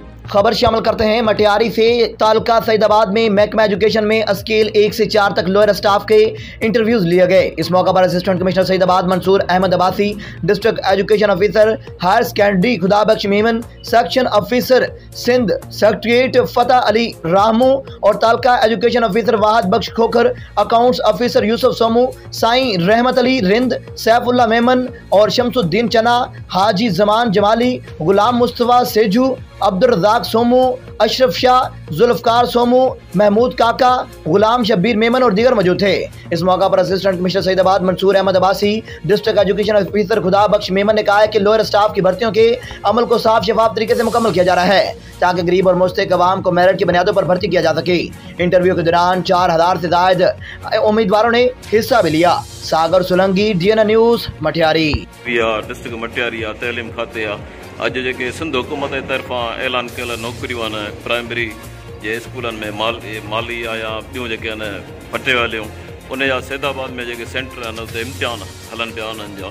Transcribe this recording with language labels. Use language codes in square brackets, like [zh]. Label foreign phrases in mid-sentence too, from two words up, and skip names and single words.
[ur] خبر شامل کرتے ہیں. مٹیاری سے تعلقہ سعیدآباد میں محکمہ ایجوکیشن میں اسکیل 1 سے 4 تک [en] lower staff [ur] کے انٹرویوز لیے گئے. اس موقع پر [en] Assistant Commissioner [ur] سعیدآباد منصور احمد عباسی, [en] District Education Officer Higher Secondary [ur] خدابخش میمن, [en] Section Officer Sindh Secretariat [ur] فتح علی رامو اور تعلقہ [en] Education Officer [ur] واحد بخش کھوکھر, [en] Accounts Officer [ur] یوسف سومو، سائیں رحمت علی رند، سیف اللہ میمن اور شمس الدین چنا، حاجی زمان جمالی، غلام مصطفیٰ سیجو، عبدالرزاق سومو، اشرف شاہ، ذوالفقار سومو، محمود کاکا، غلام شبیر میمن اور دیگر موجود تھے. اس موقع پر [en] Assistant Commissioner [ur] سعیدآباد منصور احمد عباسی, [en] District Education Officer [ur] خدابخش میمن نے کہا ہے کہ [en] lower staff [ur] کی بھرتیوں کے عمل کو صاف شفاف طریقے سے مکمل کیا جا رہا ہے تاکہ غریب اور مستحق عوام کو میرٹ کی بنیادوں پر بھرتی کیا جا سکے. انٹرویو کے دوران 4000 سے زائد امیدواروں نے حصہ بھی لیا. सागर सोलंकी, DNN न्यूज़, मटियारी। [sd] डिस्ट्रिक्ट मटियारी तैलीम खाते अज जेके सिंध हुकूमत जे तरफ़ां ऐलान कयल नौकरियूं आहिनि प्राइमरी जे स्कूलनि में माली या ॿियूं जेके आहिनि फटे वालियूं उन जा सैदाबाद में जेके सेंटर आहिनि उते इम्तिहान हलनि पिया उन्हनि जा।